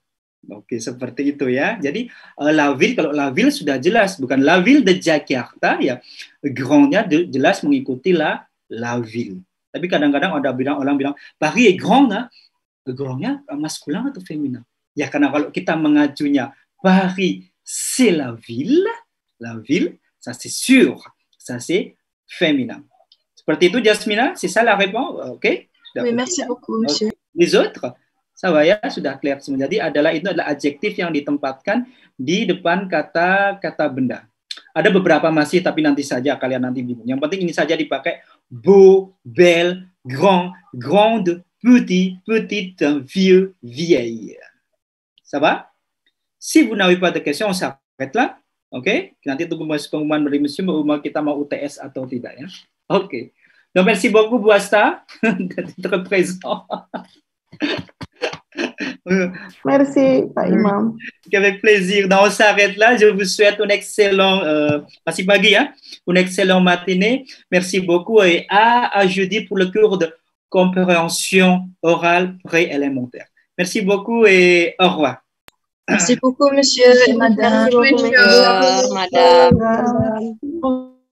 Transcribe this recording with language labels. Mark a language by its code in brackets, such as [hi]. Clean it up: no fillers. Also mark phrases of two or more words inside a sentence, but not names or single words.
[id] Oke, seperti itu ya. Jadi [fr] la ville, [id] kalau [fr] la ville [id] sudah jelas, bukan [fr] la ville de Jakarta [id] ya. Grandnya jelas mengikuti [fr] la ville. [id] Tapi kadang-kadang orang bilang [fr] Paris est grand, [id] grandnya maskulin atau feminin? Ya karena kalau kita mengajunya [fr] Paris c'est la ville, ça c'est sûr, ça c'est féminin. [id] Seperti itu, Jasmina, [fr] c'est ça la réponse, ok? Oui, merci beaucoup, monsieur. Les autres, ça va [id] ya, sudah clear semua. Jadi itu adalah adjektif yang ditempatkan di depan kata benda. Ada beberapa masih, tapi nanti saja kalian nanti bingung. Yang penting ini saja dipakai [fr] beau, belle, grand, grande, petit, petite, vieux, vieille. Ça va? Si vous n'avez pas de questions, on s'arrête là. Ok? [id] Nanti tunggu pengumuman dari monsieur bahwa kita mau UTS atau tidak ya. [fr] Ok. Donc, merci beaucoup, Bouasta, d'être présent. Merci, Pak Imam. Avec plaisir. Donc, on s'arrête là. Je vous souhaite un excellent, [id] masih pagi ya, [fr] une excellente matinée. Merci beaucoup et à jeudi pour le cours de compréhension orale préélémentaire. Merci beaucoup et au revoir. Merci beaucoup, monsieur et madame. Merci beaucoup, madame.